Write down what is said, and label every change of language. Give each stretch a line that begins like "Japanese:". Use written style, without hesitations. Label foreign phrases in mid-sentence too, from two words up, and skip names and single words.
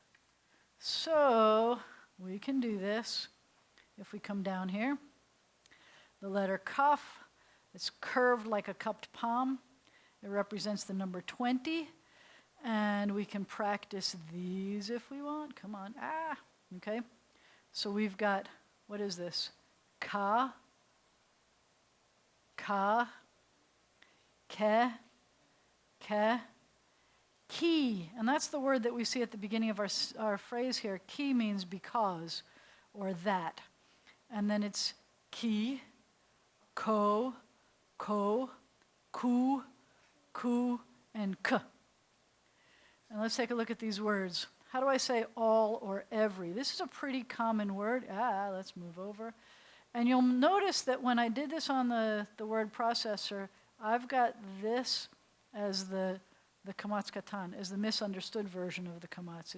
English: So we can do this if we come down here. The letter kaf, it's curved like a cupped palm. It represents the number 20. And we can practice these if we want. Come on. Okay. So we've got, what is this? Ka, ke, ki. And that's the word that we see at the beginning of our phrase here. Ki means because or that. And then it's ki, ko, ku, and k. And let's take a look at these words. How do I say all or every? This is a pretty common word. Let's move over. And you'll notice that when I did this on the word processor, I've got this as the
Hebrew: kamatz katan,
English: as the misunderstood version of the kamatz.